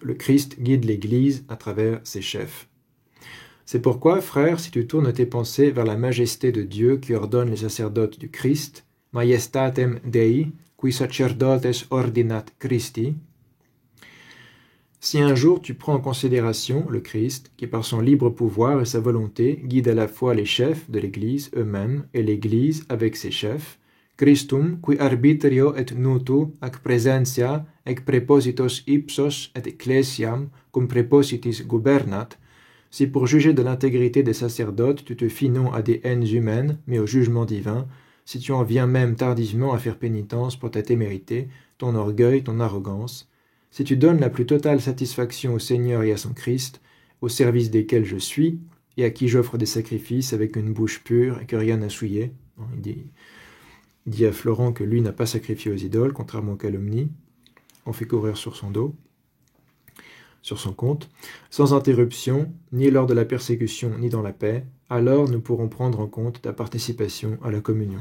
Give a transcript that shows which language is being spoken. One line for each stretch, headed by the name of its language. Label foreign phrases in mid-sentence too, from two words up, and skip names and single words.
French: Le Christ guide l'Église à travers ses chefs. C'est pourquoi, frère, si tu tournes tes pensées vers la majesté de Dieu qui ordonne les sacerdotes du Christ,
Latin: Majestatem Dei, qui sacerdotes ordinat Christi,
French: si un jour tu prends en considération le Christ, qui par son libre pouvoir et sa volonté guide à la fois les chefs de l'Église eux-mêmes et l'Église avec ses chefs,
Latin: Christum, qui arbitrio et nutu ac presentia ec prepositos ipsos et ecclesiam cum prepositis gubernat,
French: si pour juger de l'intégrité des sacerdotes tu te fies non à des haines humaines, mais au jugement divin, si tu en viens même tardivement à faire pénitence pour ta témérité, ton orgueil, ton arrogance, si tu donnes la plus totale satisfaction au Seigneur et à son Christ, au service desquels je suis, et à qui j'offre des sacrifices avec une bouche pure et que rien n'a souillé, il dit à Florent que lui n'a pas sacrifié aux idoles, contrairement aux calomnies, on fait courir sur son dos, sur son compte, sans interruption, ni lors de la persécution, ni dans la paix, alors nous pourrons prendre en compte ta participation à la communion.